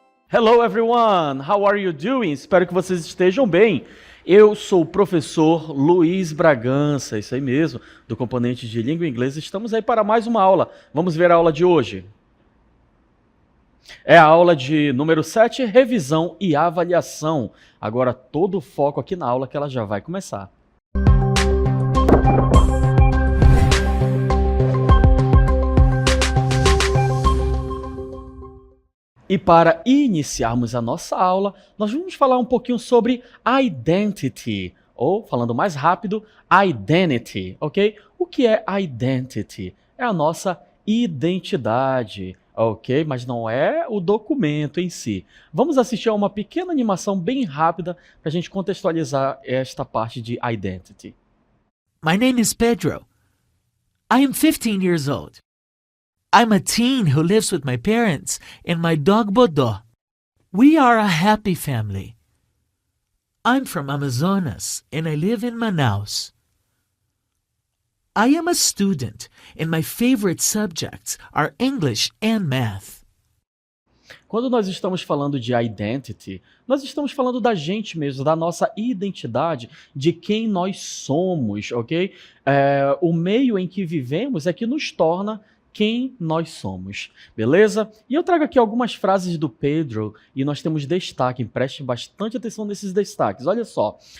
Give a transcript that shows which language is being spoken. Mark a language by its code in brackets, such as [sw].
[en] Hello everyone, how are you doing? [pt] Espero que vocês estejam bem. Eu sou o professor Luiz Bragança, isso aí mesmo, do componente de língua inglesa. Estamos aí para mais uma aula. Vamos ver a aula de hoje. É a aula de número 7, revisão e avaliação. Agora todo o foco aqui na aula que ela já vai começar. E para iniciarmos a nossa aula, nós vamos falar um pouquinho sobre identity, ou, falando mais rápido, identity, ok? O que é identity? É a nossa identidade, ok? Mas não é o documento em si. Vamos assistir a uma pequena animação bem rápida para a gente contextualizar esta parte de identity. [en] My name is Pedro. I am 15 years old. I'm a teen who lives with my parents and my dog Bodó. We are a happy family. I'm from Amazonas and I live in Manaus. I am a student and my favorite subjects are English and math. [pt] Quando nós estamos falando de identity, nós estamos falando da gente mesmo, da nossa identidade, de quem nós somos, ok? O meio em que vivemos é que nos torna quem nós somos, beleza? E eu trago aqui algumas frases do Pedro e nós temos destaque, preste bastante atenção nesses destaques, olha só.